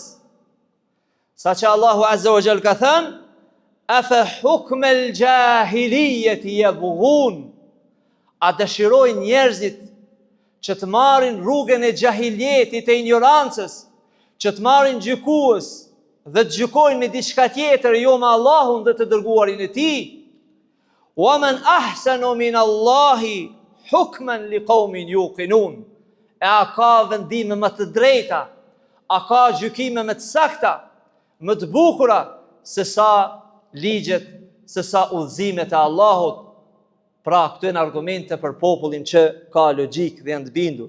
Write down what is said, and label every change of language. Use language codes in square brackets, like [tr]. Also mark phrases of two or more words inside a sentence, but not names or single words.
[sq] Saqë Allahu [ar] عز وجل [sq] ka thënë: [ar] أفحكم الجاهلية يبغون. [sq] A dëshirojnë njerëzit që të marrin rrugën e jahiljetit, e ignorancës, që të marrin gjykues dhe të gjykojnë me diçka tjetër, jo me Allahun dhe të dërguarin e tij? [ar] ومن أحسن من الله حكما لقوم يوقنون. [sq] E a ka vendime më të drejta, a ka gjykime më të sakta, më të bukura, se sa ligjet, se sa udhëzimet e Allahut. Pra, këto janë argumente për popullin që ka logjik dhe janë të bindur.